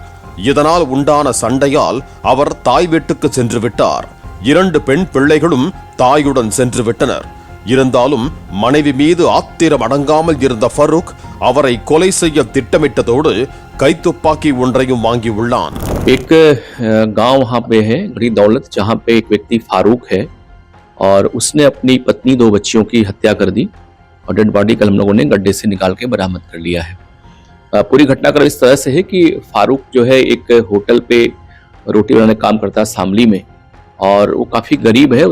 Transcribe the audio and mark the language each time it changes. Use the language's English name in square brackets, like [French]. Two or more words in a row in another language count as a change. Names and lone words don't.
[Tamil] இதனால் உண்டான சண்டையால் அவர் தாய் வீட்டுக்கு சென்று விட்டார். 2 பெண் பிள்ளைகளும் தாயுடன் சென்று விட்டனர். இருந்தாலும் மனைவி மீது ஆத்திரம் அடங்காமல் இருந்த ஃபரூக் அவரை கொலை செய்ய திட்டமிட்டதோடு கைத்துப்பாக்கி ஒன்றையும் வாங்கியுள்ளான். [Hindi] एक गांव वहाँ पे है गड़ी दौलत, जहाँ पे एक व्यक्ति फारूक है और उसने अपनी पत्नी 2 बच्चियों की हत्या कर दी और [English] dead body [Hindi] कल हम लोगों ने गड्ढे से निकाल के बरामद कर लिया है. पूरी घटनाक्रम इस तरह से है कि फारूक जो है एक होटल पे रोटी बनाने काम करता है शामली में और वो काफ़ी गरीब है.